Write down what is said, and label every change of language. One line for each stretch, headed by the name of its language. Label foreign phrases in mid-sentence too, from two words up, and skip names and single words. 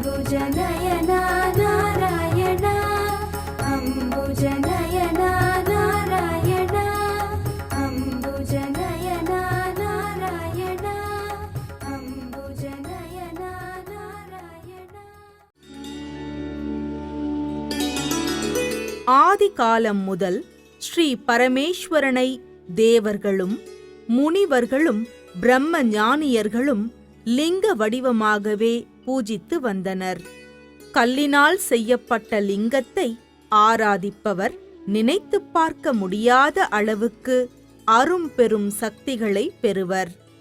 Sanskrit: अम्बुजनयना नारायण अम्बुजनयना नारायण अम्बुजनयना नारायण अम्बुजनयना नारायण.
Tamil: ஆதி காலம் முதல் ஸ்ரீ பரமேஸ்வரனை தேவர்களும் முனிவர்களும் பிரம்ம ஞானியர்களும் லிங்க வடிவமாகவே பூஜித்து வந்தனர். கல்லினால் செய்யப்பட்ட லிங்கத்தை ஆராதிப்பவர் நினைத்து பார்க்க முடியாத அளவுக்கு அரும் பெரும் சக்திகளை பெறுவர்.